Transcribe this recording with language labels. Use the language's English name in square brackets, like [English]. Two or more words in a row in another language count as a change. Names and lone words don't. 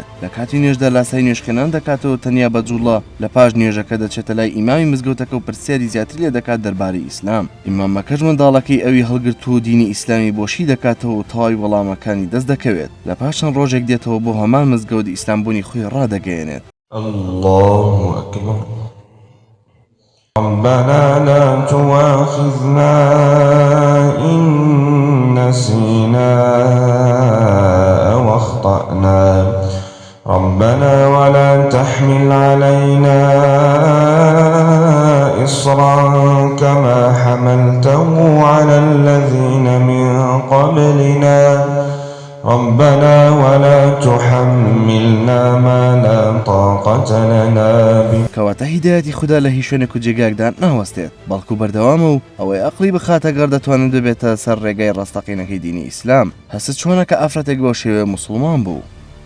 [Central Kurdish] لە کاتی نوێژدا لاسای نوێژخێنان دەکاتەوە تەنیا بە جوڵە لە پاش نوێژەکە دەچێتە لای ئیمامی مزگەوتەکە و پرسیاری زیاتر لێ دەکات دەربارەی ئیسلام. ئیمامەکەش منداڵەکەی ئەوی هەڵگرت و دینی ئیسلامی بۆشی دەکاتەوە و تەواوی وەڵامەکانی دەست دەکەوێت. لە پاشان ڕۆژێک دێتەوە بۆ هەمان مزگەوت ئیسلامبوونی خۆی ڕادەگەیەنێت. [Arabic] الله أكبر. ربنا لا تؤاخذنا إن نسينا أو أخطأنا ربنا ولا تحمل علينا إصرا كما حملته على الذين من قبلنا ربنا ولا تحملنا ما لا طاقة لنا به. [Central Kurdish] کەواتە هیدایەتی خوددا لە هیچ شوێنێک و جێگاکدا ناوەستێت بەڵکو بەردەوامە و ئەوەی ئەقلی بخاتە گەڕ دەتوانێت ببێتە سەر ڕێگای ڕاستەقینەکەی دینی ئیسلام. هەست چۆنە کە ئافرەتێک بۆ شێوێ موسڵمان بوو.